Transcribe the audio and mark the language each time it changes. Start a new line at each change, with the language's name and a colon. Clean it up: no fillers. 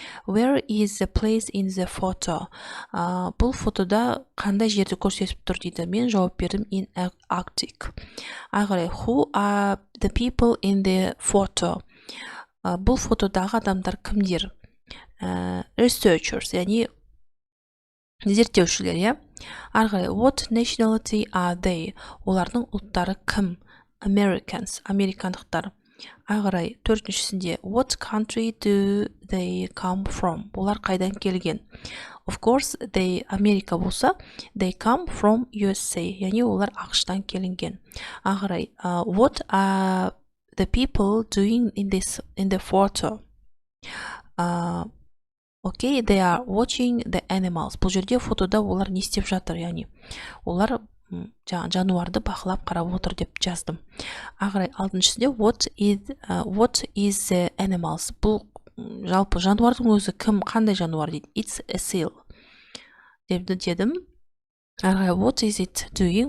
English: Where is the place in the photo?
Kazakh: Бұл фотода қандай жерді көрсетіп тұр дейді. Мен жауап бердім
English: in Arctic. Ағырай, who are the people in the photo?
Kazakh: Бұл фотодағы адамдар кімдер?
English: Researchers,
Kazakh: яғни зерттеушілер.
English: Ағырай, what nationality are they?
Kazakh: Олардың ұлттары кім?
English: Americans,
Kazakh: американдықтар.
English: Ағырай,
Kazakh: төртіншісінде
English: what country do they come from?
Kazakh: Олар қайдан келген?
English: Of course,
Kazakh: Америка болса,
English: they come from USA,
Kazakh: яғни олар ақштан келінген.
English: Ағырай, what are the people doing in the photo? Okay, they are watching the animals.
Kazakh: Бұл жерде фотода олар не істеп жатыр, яғни олар жануарды бақылап қарап отыр деп жаздым.
English: Ағырай,
Kazakh: алтыншысында
English: what is the animals?
Kazakh: Бұл жалпы жануардың өзі кім, қандай жануар дейді?
English: It's a seal
Kazakh: дедім.
English: Ағырай, what is it doing?